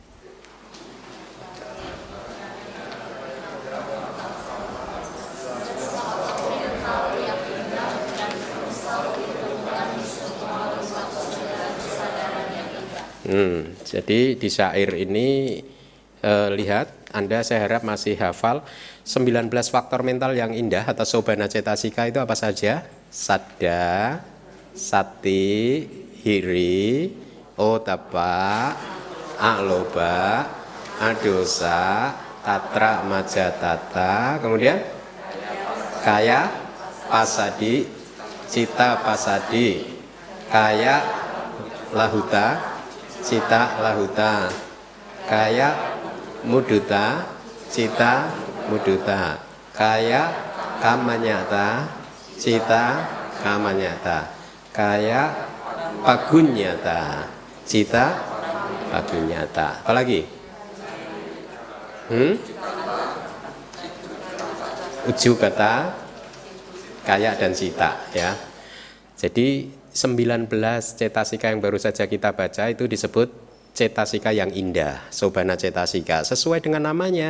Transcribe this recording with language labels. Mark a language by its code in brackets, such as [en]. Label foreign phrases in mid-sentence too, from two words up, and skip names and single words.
[id] Jadi di syair ini lihat, Anda saya harap masih hafal 19 faktor mental yang indah atau [pi] sobana cetasika [id] itu apa saja? [pi] Saddha, sati, hiri, otapa, aloba, adosa, tatra, majatata, kemudian kaya, pasadi, cita pasadi, kaya, lahuta, cita lahuta, kaya muduta, cita muduta, kaya kamanyata, cita kamanyata, kaya pagunyata, cita pagunyata. [id] Apalagi? Ujukata, kaya dan cita ya. Jadi 19 cetasika yang baru saja kita baca itu disebut cetasika yang indah, [pi] sobana cetasika, [id] sesuai dengan namanya.